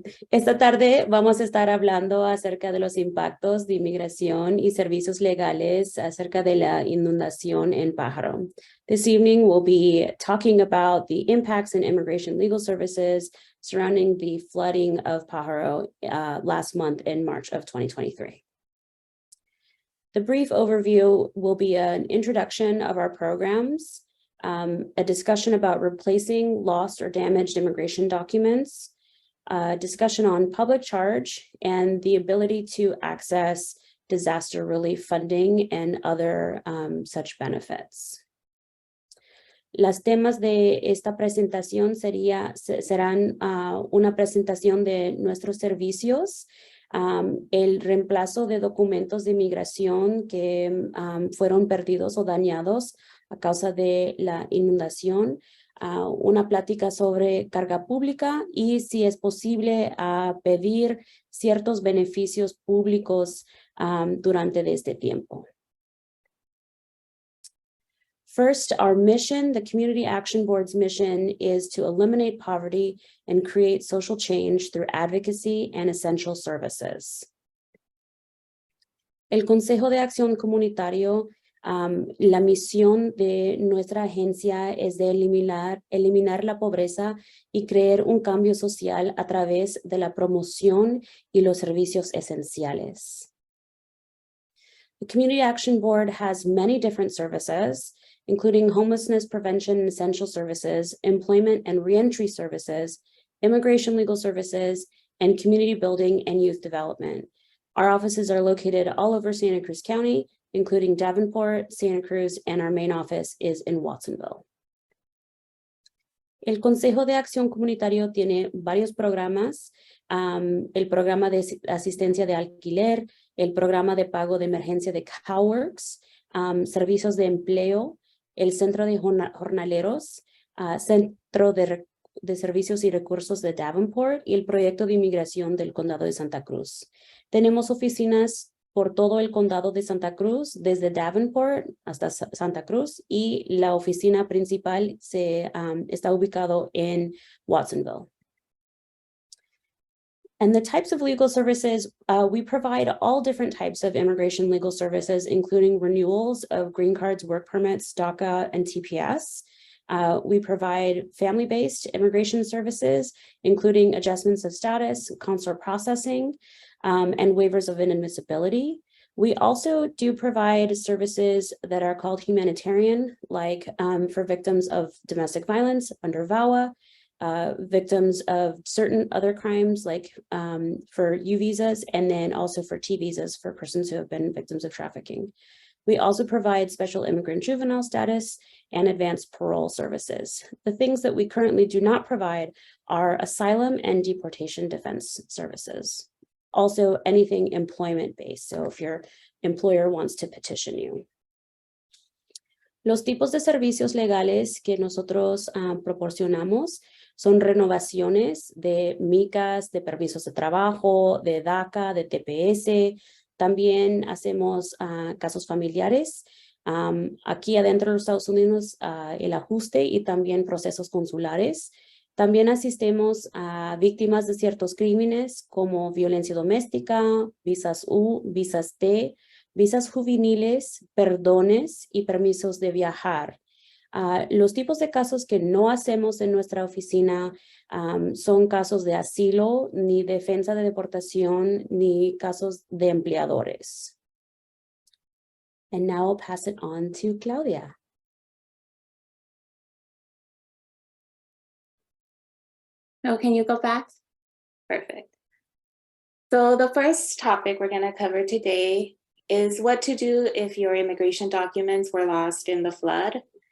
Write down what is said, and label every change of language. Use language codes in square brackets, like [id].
[es] Esta tarde vamos a estar hablando acerca de los impactos de inmigración y servicios legales acerca de la inundación en Pajaro. [en] This evening we'll be talking about the impacts in immigration legal services surrounding the flooding of Pajaro last month in March of 2023. The brief overview will be an introduction of our programs, a discussion about replacing lost or damaged immigration documents, discussion on public charge and the ability to access disaster relief funding and other such benefits. [es] Las temas de esta presentación serán una presentación de nuestros servicios, el reemplazo de documentos de inmigración que fueron perdidos o dañados a causa de la inundación, una plática sobre carga pública y si es posible pedir ciertos beneficios públicos durante este tiempo. [en] First, our mission, the Community Action Board's mission, is to eliminate poverty and create social change through advocacy and essential services. [es] El Consejo de Acción Comunitario, la misión de nuestra agencia es de eliminar la pobreza y crear un cambio social a través de la promoción y los servicios esenciales. [en] The Community Action Board has many different services, including homelessness prevention and essential services, employment and reentry services, immigration legal services, and community building and youth development. Our offices are located all over Santa Cruz County, including Davenport, Santa Cruz, and our main office is in Watsonville. [es] El Consejo de Acción Comunitario tiene varios programas, el programa de asistencia de alquiler, el programa de pago de emergencia de CalWorks, servicios de empleo, el Centro de Jornaleros, Centro de Servicios y Recursos de Davenport y el Proyecto de Inmigración del Condado de Santa Cruz. Tenemos oficinas por todo el Condado de Santa Cruz, desde Davenport hasta Santa Cruz, y la oficina principal está ubicado en Watsonville. [en] And the types of legal services, we provide all different types of immigration legal services, including renewals of green cards, work permits, DACA, and TPS. We provide family-based immigration services, including adjustments of status, consular processing, and waivers of inadmissibility. We also do provide services that are called humanitarian, like for victims of domestic violence under VAWA, victims of certain other crimes like for U visas, and then also for T visas for persons who have been victims of trafficking. We also provide special immigrant juvenile status and advanced parole services. The things that we currently do not provide are asylum and deportation defense services. Also anything employment-based, so if your employer wants to petition you. [es] Los tipos de servicios legales que nosotros proporcionamos son renovaciones de micas, de permisos de trabajo, de DACA, de TPS. También hacemos casos familiares. Aquí adentro de los Estados Unidos, el ajuste y también procesos consulares. También asistimos a víctimas de ciertos crímenes como violencia doméstica, visas U, visas T, visas juveniles, perdones y permisos de viajar. Los tipos de casos que no hacemos en nuestra oficina son casos de asilo, ni defensa de deportación, ni casos de empleadores. [en] And now I'll pass it on to Claudia. Oh, can you go back? Perfect. So the first topic we're going to cover today is what to do if your immigration documents were lost in the flood.